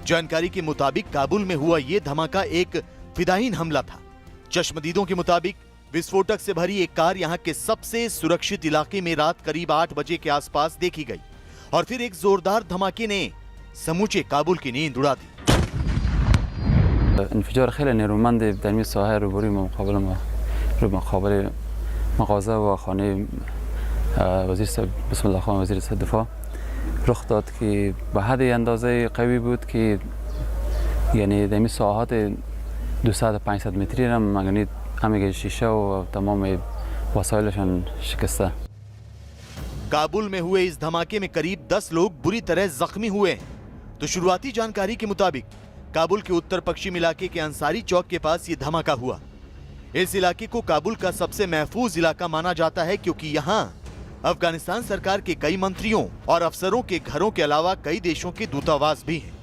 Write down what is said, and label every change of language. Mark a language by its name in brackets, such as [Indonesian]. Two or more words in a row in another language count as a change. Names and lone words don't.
[Hindi] जानकारी के मुताबिक काबुल में हुआ ये धमाका एक फिदायीन हमला था। चश्मदीदों के मुताबिक विस्फोटक से भरी एक कार यहां के सबसे सुरक्षित इलाके में रात करीब 8 बजे के आसपास देखी गई और फिर एक जोरदार धमाके ने समूचे काबुल की नींद उड़ा दी। [Persian] انفجار خیلی نیرومند در این ساحه روبروی مقابل مغازه و خانه بسم الله خان وزیر دفاع رخ داد که به حد اندازه قوی بود که یعنی در این ساحات 200-500 متری هم مگنید همه شیشه و تمام وسایلشان شکسته. [Hindi] काबुल में हुए इस धमाके में करीब 10 लोग बुरी तरह जख्मी हुए हैं। तो शुरुआती जानकारी के मुताबिक काबुल के उत्तर पश्चिम इलाके के अंसारी चौक के पास ये धमाका हुआ। इस इलाके को काबुल का सबसे महफूज इलाका माना जाता है, क्योंकि यहाँ अफगानिस्तान सरकार के कई मंत्रियों और अफसरों के घरों के अलावा कई देशों के दूतावास भी हैं।